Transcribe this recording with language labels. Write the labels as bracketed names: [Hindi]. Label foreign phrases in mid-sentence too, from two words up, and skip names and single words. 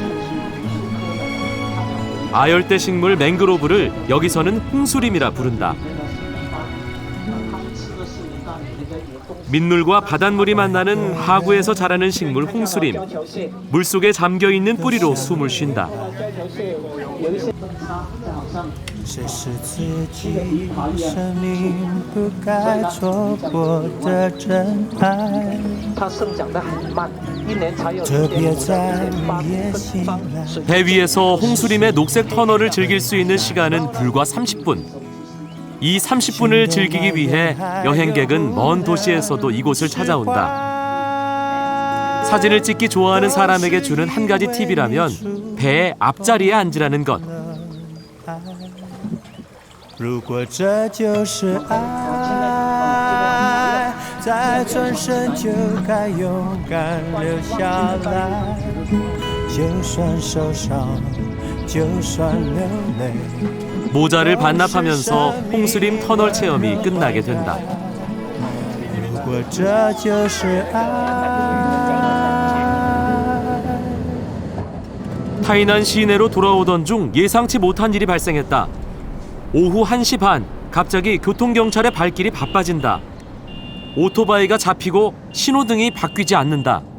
[Korean] 아열대 식물 맹그로브를 여기서는 홍수림이라 부른다. 민물과 바닷물이 만나는 하구에서 자라는 식물 홍수림. 물속에 잠겨있는 뿌리로 숨을 쉰다. [Chinese] 这是自己生命不该错过的真爱。特别在夜醒来。 [Korean] 배 위에서 홍수림의 녹색 터널을 즐길 수 있는 시간은 불과 30분. 이 30분을 즐기기 위해 여행객은 먼 도시에서도 이곳을 찾아온다. 사진을 찍기 좋아하는 사람에게 주는 한 가지 팁이라면 배의 앞자리에 앉으라는 것. [Chinese] 如果这就是爱，再转身就该勇敢留下来。就算受伤，就算流泪。 [Korean] 모자를 반납하면서 홍수림 터널 체험이 끝나게 된다. [Chinese] 如果这就是爱。 [Korean] 타이난 시내로 돌아오던 중 예상치 못한 일이 발생했다. 오후 1시 반, 갑자기 교통경찰의 발길이 바빠진다. 오토바이가 잡히고 신호등이 바뀌지 않는다.